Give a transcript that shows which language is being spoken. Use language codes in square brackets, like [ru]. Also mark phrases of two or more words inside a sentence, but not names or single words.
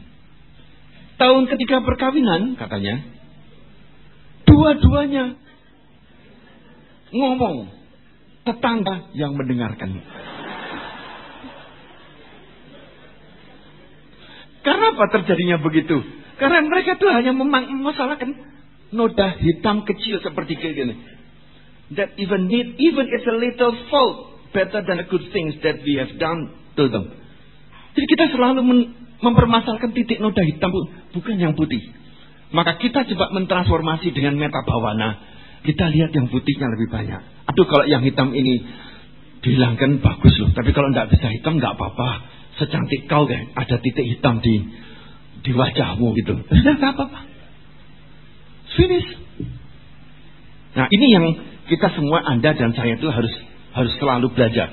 [id] Tahun ketiga perkawinan katanya, dua-duanya ngomong, tetangga yang mendengarkan. Karena apa terjadinya begitu? Karena mereka tuh hanya memasalahkan noda hitam kecil seperti gini. [en] That even it's a little fault better than the good things that we have done to them. [id] Jadi kita selalu mempermasalahkan titik noda hitam, bukan yang putih. Maka kita coba mentransformasi dengan [pi] metta bhavana. [id] Kita lihat yang putihnya lebih banyak. Aduh kalau yang hitam ini dihilangkan bagus loh. Tapi kalau tidak bisa hitam nggak apa-apa. secantik kau kan, ada titik hitam di wajahmu gitu. Sudah nggak apa-apa. Finish. Nah, ini yang kita semua, Anda dan saya itu harus selalu belajar.